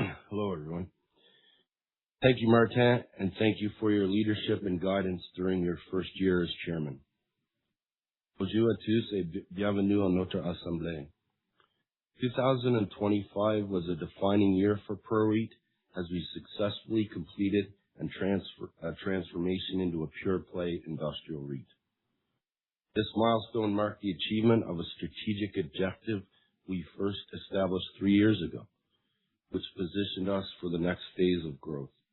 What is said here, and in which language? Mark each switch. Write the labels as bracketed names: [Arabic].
[English] Hello, everyone. Thank you, Martin, and thank you for your leadership and guidance during your first year as chairman. [French] Bonjour à tous et bienvenue à notre assemblée. [English] 2025 was a defining year for PROREIT as we successfully completed a transformation into a pure-play industrial REIT. This milestone marked the achievement of a strategic objective we first established 3 years ago, which positioned us for the next phase of growth.